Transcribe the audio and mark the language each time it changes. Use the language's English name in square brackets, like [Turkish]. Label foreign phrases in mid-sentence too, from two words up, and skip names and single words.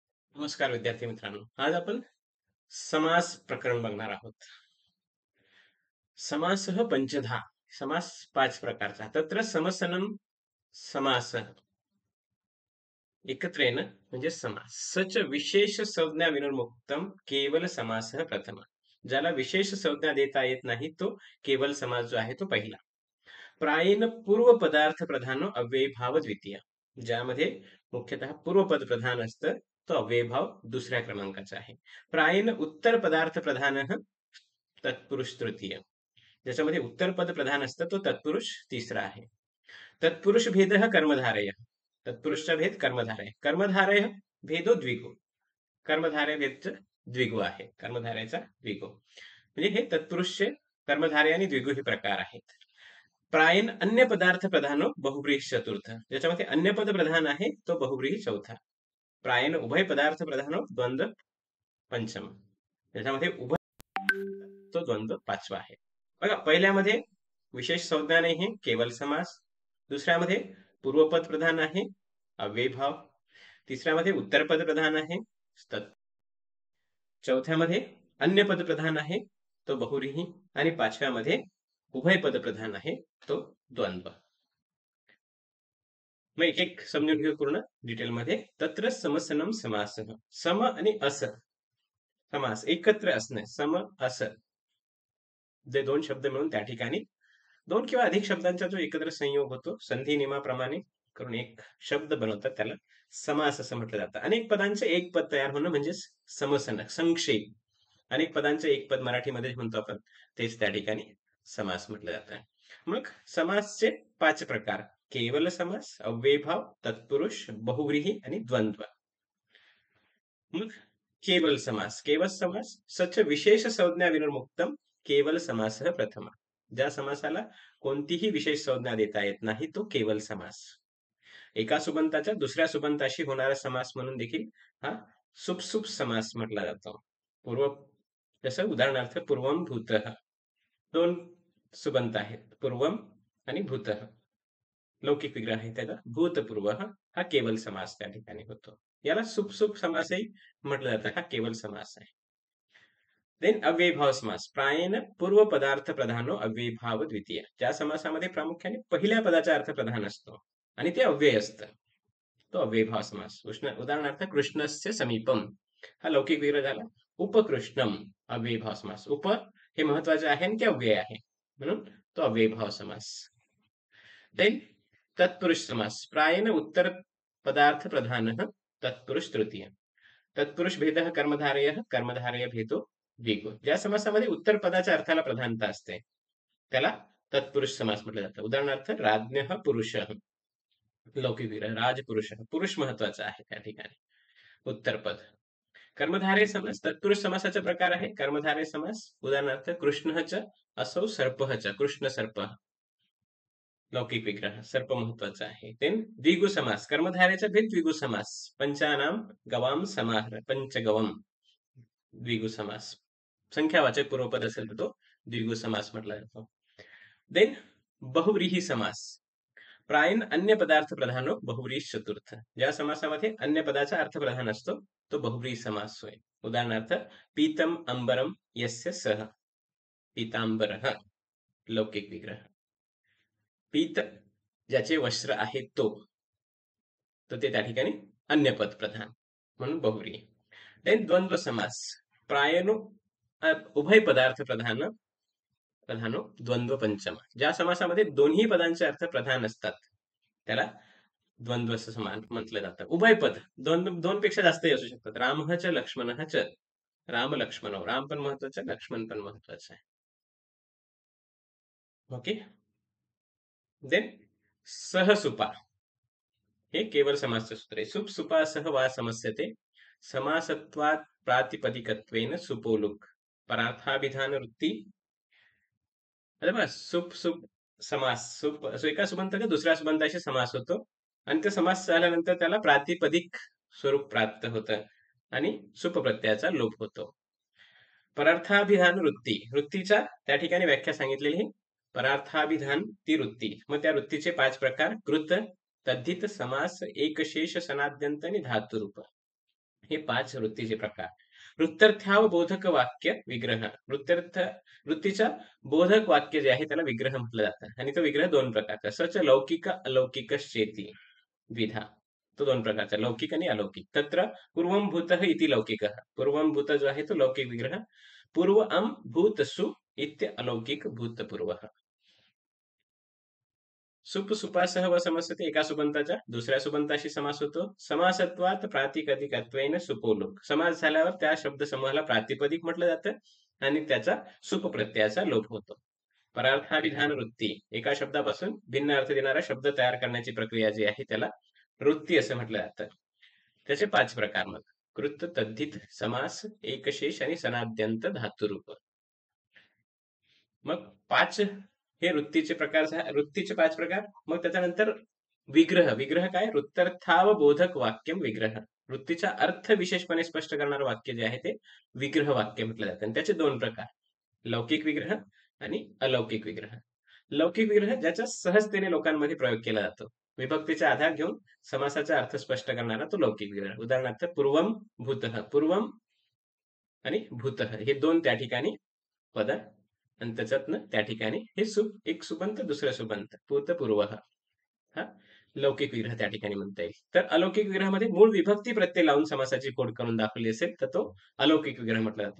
[Marathi] नमस्कार विद्यार्थी मित्रांनो. आज आपण समास प्रकरण बघणार आहोत. [Sanskrit] समासः पंचधा. [Marathi] समास 5 प्रकारचा. [Sanskrit] तत्र समसनं समासः एकत्रेन म्हणजे समास. सच विशेष संज्ञा विनिर्मुक्तम केवल समासः प्रथम. [Marathi] ज्याला विशेष संज्ञा देता येत नाही तो केवल समास जो आहे तो पहिला. [Sanskrit] प्रायेण पूर्व पदार्थ प्रधानो अव्ययीभाव द्वितीय. [Marathi] ज्यामध्ये मुख्यतः पूर्वपद प्रधान असतं तो अव्ययीभाव दुसऱ्या क्रमांकाचा आहे. [Sanskrit] प्रायेण उत्तर पदार्थ प्रधान तत्पुरुष तृतीय. [Marathi] ज्याच्यामध्ये उत्तर पद प्रधान असतं तो तत्पुरुष तिसरा आहे. [Sanskrit] तत्पुरुष भेद कर्मधारय. [Marathi] तत्पुरुषचा भेद कर्मधारय. [Sanskrit] कर्मधारय भेदो द्विगु. [Marathi] कर्मधारय भेद द्विगु आहे. कर्मधारयाचा द्विगु म्हणजे हे तत्पुरुषचे कर्मधारय आणि द्विगु हे प्रकार आहेत. [Sanskrit] प्रायेण अन्य पदार्थ प्रधानो बहुव्रीहि चतुर्थ. [Marathi] ज्याच्यामध्ये अन्य पद प्रधान आहे तो बहुव्रीहि चौथा. [Sanskrit] प्रायेण उभय पदार्थ प्रधानो द्वंद्व पंचम. [Marathi] ज्याच्यामध्ये उभय तो द्वंद्व पाचवा आहे. बघा, पहिल्यामध्ये विशेष संज्ञा नाही आहे, केवल समास. दुसऱ्यामध्ये पूर्वपद प्रधान आहे, अव्ययीभाव. तिसऱ्यामध्ये उत्तरपद प्रधान आहे, चौथ्यामध्ये अन्य पद प्रधान आहे तो बहुव्रीहि आणि पाचव्यामध्ये उभय पद प्रधान आहे तो द्वंद्व. मग एक एक समजून घेऊ पूर्ण डिटेलमध्ये. [Sanskrit] तत्र समसनम समासः. [Marathi] सम आणि अस समास एकत्र असणे. सम अस जे दोन शब्द मिळून त्या ठिकाणी दोन किंवा अधिक शब्दांचा जो एकत्र संयोग होतो संधी नियमाप्रमाणे करून एक शब्द बनवतात त्याला समास असं म्हटलं जातं. अनेक पदांचे एक पद तयार होणं म्हणजे समसनक संक्षेप. अनेक पदांचे एक पद मराठीमध्ये म्हणतो आपण तेच त्या ठिकाणी समास म्हटलं जातं. मग समासचे 5 प्रकार: केवल समास, अव्ययीभाव, तत्पुरुष, बहुव्रीहि आणि द्वंद्व. [Sanskrit] मग केवल समास. केवल समास सच विशेष संज्ञा विनिर्मुक्तम केवल समासः प्रथम. [Marathi] ज्या समासाला कोणतीही विशेष संज्ञा देता येत नाही तो केवल समास. एका सुबंताच्या दुसऱ्या सुबंताशी होणारा समास म्हणून देखील हा सुपसुप समास म्हटला जातो. पूर्व जसं उदाहरणार्थ [Sanskrit] पूर्वम भूतः. [Marathi] दोन सुबंत आहेत, पूर्वम आणि भूतः. लौकिक विग्रह आहे त्याचा. भूतपूर्व हा केवल समास त्या ठिकाणी होतो. याला सुपसुप समासही म्हटलं जातं. हा केवल समास आहे. देन अव्ययीभाव समास. [Sanskrit] प्रायेण पूर्व पदार्थ प्रधानो अव्ययीभाव द्वितीय. [Marathi] ज्या समासामध्ये प्रामुख्याने पहिल्या पदाचा अर्थ प्रधान असतो आणि ते अव्यय असतं तो अव्ययीभाव समास. उदाहरणार्थ [Sanskrit] कृष्णस्य समीपम [Marathi] हा लौकिक विग्रह झाला. उपकृष्णम अव्ययीभाव समास. उप हे महत्वाचे आहे आणि ते अव्यय आहे म्हणून तो अव्ययीभाव समास. देन तत्पुरुष समास. [Sanskrit] प्रायेण उत्तर पदार्थ प्रधान तत्पुरुष तृतीय. तत्पुरुष भेद कर्मधारय. कर्मधारय भेदो द्विगु. [Marathi] ज्या समासामध्ये उत्तर पदाच्या अर्थाला प्रधानता असते त्याला तत्पुरुष समास म्हटलं जातं. उदाहरणार्थ [Sanskrit] राज्ञः पुरुषः. [Marathi] लौकिक विग्रह राजपुरुष. पुरुष महत्वाचा आहे त्या ठिकाणी. उत्तरपद. कर्मधारय समास. तत्पुरुष समासाचा प्रकार आहे कर्मधारय समास. [Sanskrit] उदाहरणार्थ कृष्णः असौ सर्पः च. [Marathi] कृष्ण सर्प. लौकिक विग्रह सर्प महत्वाचा आहे. देन द्विगु समास. कर्मधारयाचा भेद द्विगु समास. [Sanskrit] पंचानाम गवाम समाहार. पंचगवम द्विगु समास. [Marathi] संख्यावाचक पूर्वपद असेल तर तो द्विगु समास म्हटला जातो. देन बहुव्रीहि समास. [Sanskrit] प्रायेण अन्य पदार्थ प्रधानो बहुव्रीहि चतुर्थ. [Marathi] ज्या समासामध्ये अन्य पदाचा अर्थ प्रधान असतो तो बहुव्रीहि समास होय. [Sanskrit] उदाहरणार्थ पीतम अंबरम यस्य सह. [Marathi] पीतांबरः लौकिक विग्रह. पीत ज्याचे वस्त्र आहे तो तर ते त्या ठिकाणी अन्य पद प्रधान म्हणून बहुव्रीहि. देन द्वंद्व समास. [Sanskrit] प्रायेण उभय पदार्थ प्रधानो द्वंद्व पंचम. [Marathi] ज्या समासामध्ये दोन्ही पदांचे अर्थ प्रधान असतात त्याला द्वंद्व समान म्हटलं जातं. उभय पद दोन पेक्षा जास्तही असू शकतात. रामः च लक्ष्मणः च. राम लक्ष्मण. राम पण महत्वाचं, लक्ष्मण पण महत्वाचं आहे. ओके. देन सहसुपा. हे केवल समासचे सूत्र आहे. [Sanskrit] सुप सुपा सह वा समस्यते. समासत्वात् प्रातिपदिकत्वेन सुपोलुक. [Marathi] परार्थाभिधान वृत्ती. अरे बस सुप सुप समास. सुप एका सुबंताचा दुसऱ्या सुबंताशी समास होतो आणि तो समास झाल्यानंतर त्याला प्रातिपदिक स्वरूप प्राप्त होतं आणि सुप प्रत्ययाचा लोप होतो. [Sanskrit] परार्थाभिधान वृत्ती. [Marathi] वृत्तीचा त्या ठिकाणी व्याख्या सांगितलेली. परार्थाभिधान ती वृत्ती. मग त्या वृत्तीचे 5 प्रकार: कृत, तद्धित, समास, एकशेष, सनाद्यंत आणि धातुरूप. हे 5 वृत्तीचे प्रकार. [Sanskrit] वृत्तर्थावबोधक वाक्य विग्रह. [Marathi] वृत्तीचा बोधक वाक्य जे आहे त्याला विग्रह म्हटलं जातं आणि तो विग्रह 2 प्रकारचा. [Sanskrit] सच लौकिक अलौकिकश्चेती द्विधा. [Marathi] तो 2 प्रकारचा, लौकिक आणि अलौकिक. [Sanskrit] तत्र पूर्वं भूतः इति लौकिकः. [Marathi] पूर्वं भूत जो आहे तो लौकिक विग्रह. [Sanskrit] पूर्वं भूतसु इत्य अलौकिक भूतपूर्वः. सुप सुपासह व समसते [Marathi] एका सुबंताच्या दुसऱ्या सुबंताशी समास होतो. [Sanskrit] समासत्वात प्रातिपदिकत्वेन सुपोलोक. [Marathi] समास झाल्यावर त्या शब्द समूहाला प्रातिपदिक म्हटलं जातं आणि त्याचा सुप प्रत्ययाचा लोप होतो. [Sanskrit] परार्थाभिधान वृत्ती. [Marathi] एका शब्दापासून भिन्न अर्थ देणारा शब्द तयार करण्याची प्रक्रिया जी आहे त्याला वृत्ती असं म्हटलं जातं. त्याचे 5 प्रकार मग. कृत, तद्धित, समास, एकशेष आणि सनाद्यंत धातुरूप. मग 5 हे वृत्तीचे 5 प्रकार. मग त्याच्यानंतर विग्रह. विग्रह काय? [Sanskrit] वृत्तर्थावबोधक वाक्यम विग्रह. [Marathi] वृत्तीचा अर्थ विशेषपणे स्पष्ट करणारं वाक्य जे आहे ते विग्रह वाक्य म्हटलं जातं आणि त्याचे 2 प्रकार. लौकिक विग्रह आणि अलौकिक विग्रह. लौकिक विग्रह ज्याचा सहजतेने लोकांमध्ये प्रयोग केला जातो. विभक्तीचा आधार घेऊन समासाचा अर्थ स्पष्ट करणारा तो लौकिक विग्रह. [Sanskrit] उदाहरणार्थ पूर्वम भूतः. [Marathi] पूर्वम आणि भूतः हे 2 त्या ठिकाणी पद आणि त्याच्यातनं त्या ठिकाणी हे एक सुबंत दुसरं सुबंत भूतपूर्व हा लौकिक विग्रह त्या ठिकाणी म्हणता येईल. तर अलौकिक विग्रहामध्ये मूळ विभक्ती प्रत्यय लावून समासाची खोड करून दाखवली असेल तर तो अलौकिक विग्रह म्हटला जातो.